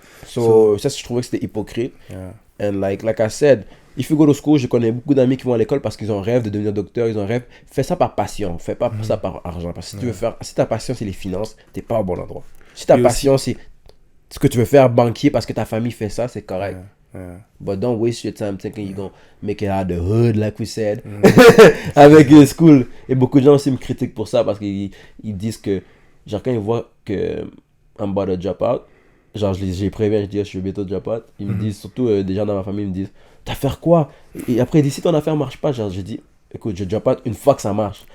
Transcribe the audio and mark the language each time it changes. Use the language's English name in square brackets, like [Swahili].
[French] So, ça, je trouvais que c'était hypocrite. [English] And like I said, if you go to school, [French] je connais beaucoup d'amis qui vont à l'école parce qu'ils ont un rêve de devenir docteur, ils ont un rêve. Fais ça par passion, fais pas ça par argent. Parce que si ta passion c'est les finances, t'es pas au bon endroit. Si ta passion c'est ce que tu veux faire banquier parce que ta famille fait ça, c'est correct. [English] But don't waste your time thinking you're gonna make it out of the hood, like we said, [French] avec [English] school. [French] Et beaucoup de gens aussi me critiquent pour ça parce qu'ils disent que, genre, quand ils voient que [English] I'm about to drop out, [French] genre, j'ai prévenu, je dis, je suis bientôt drop out. Ils me disent, surtout des gens dans ma famille, ils me disent, t'as faire quoi? Et après, ils disent, si ton affaire marche pas, genre, j'ai dit, écoute, je drop out une fois que ça marche.